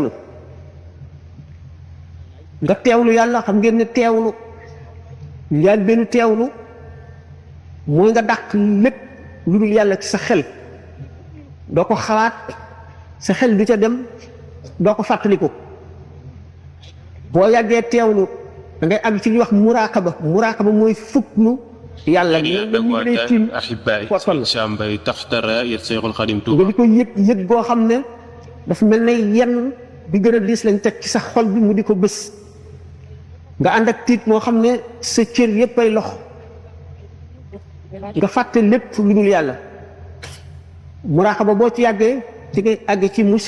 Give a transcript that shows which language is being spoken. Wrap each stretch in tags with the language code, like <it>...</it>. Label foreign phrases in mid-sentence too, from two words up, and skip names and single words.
<wo>teewlu yàlla xam ngeen ne teewlu njaal benn teewlu mooy nga dàq lépp lu dul yàlla ci sa xel doo ko xalaat sa xel du ca dem doo ko fàttaliku boo yàggee teewlu da ngay am ci ñuy wax muraqaba mooy fuklu yàlla</wo> <ar>أحبائي هشام مباي تحت راية شيخ الخديم</ar> <wo>nga توبا di ko yëg goo xam ne dafa mel ne yenn bi gën a diis lañ teg ci sa xol bi mu di ko bés nga ànd ak tiit moo xam ne sa cër yépp ay lox nga fàtte lépp lu dul yàlla muraqaba boo ci yàggee ci ngay àgg ci</wo>